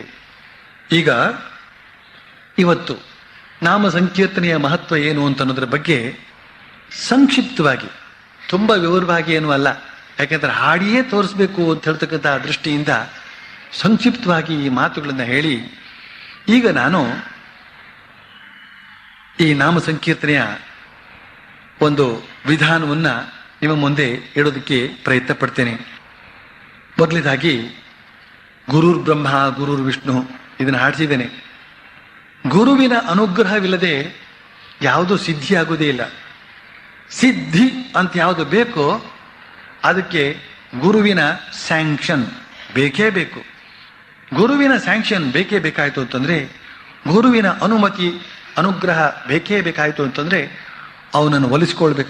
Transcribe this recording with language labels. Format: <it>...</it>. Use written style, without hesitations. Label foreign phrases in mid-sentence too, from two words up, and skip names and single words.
<kn>ಈಗ ಇವತ್ತು ನಾಮ ಸಂಕೀರ್ತನೆಯ ಮಹತ್ವ ಏನು ಅಂತ ಅನ್ನೋದ್ರ ಬಗ್ಗೆ ಸಂಕ್ಷಿಪ್ತವಾಗಿ, ತುಂಬ ವಿವರವಾಗಿ ಏನೂ ಅಲ್ಲ, ಯಾಕೆಂದ್ರೆ ಹಾಡಿಯೇ ತೋರಿಸ್ಬೇಕು ಅಂತ ಹೇಳ್ತಕ್ಕಂಥ ದೃಷ್ಟಿಯಿಂದ ಸಂಕ್ಷಿಪ್ತವಾಗಿ ಈ ಮಾತುಗಳನ್ನು ಹೇಳಿ, ಈಗ ನಾನು ಈ ನಾಮ ಸಂಕೀರ್ತನೆಯ ಒಂದು ವಿಧಾನವನ್ನು ನಿಮ್ಮ ಮುಂದೆ ಇಡೋದಕ್ಕೆ ಪ್ರಯತ್ನ ಪಡ್ತೇನೆ. ಮೊದಲನೇದಾಗಿ</kn> <sa>ಗುರುರ್ ಬ್ರಹ್ಮ ಗುರುರ್ ವಿಷ್ಣು</sa> <kn>ಇದನ್ನು ಹಾಡಿಸಿದ್ದೇನೆ. ಗುರುವಿನ ಅನುಗ್ರಹವಿಲ್ಲದೆ ಯಾವುದೂ ಸಿದ್ಧಿ ಆಗುವುದೇ ಇಲ್ಲ. ಸಿದ್ಧಿ ಅಂತ ಯಾವುದು ಬೇಕೋ ಅದಕ್ಕೆ ಗುರುವಿನ ಸ್ಯಾಂಕ್ಷನ್ ಬೇಕೇ ಬೇಕು. ಗುರುವಿನ ಸ್ಯಾಂಕ್ಷನ್ ಬೇಕೇ ಬೇಕಾಯಿತು ಅಂತಂದ್ರೆ, ಗುರುವಿನ ಅನುಮತಿ ಅನುಗ್ರಹ ಬೇಕೇ ಬೇಕಾಯಿತು ಅಂತಂದ್ರೆ ಅವನನ್ನು ಒಲಿಸ್ಕೊಳ್ಬೇಕು.</kn>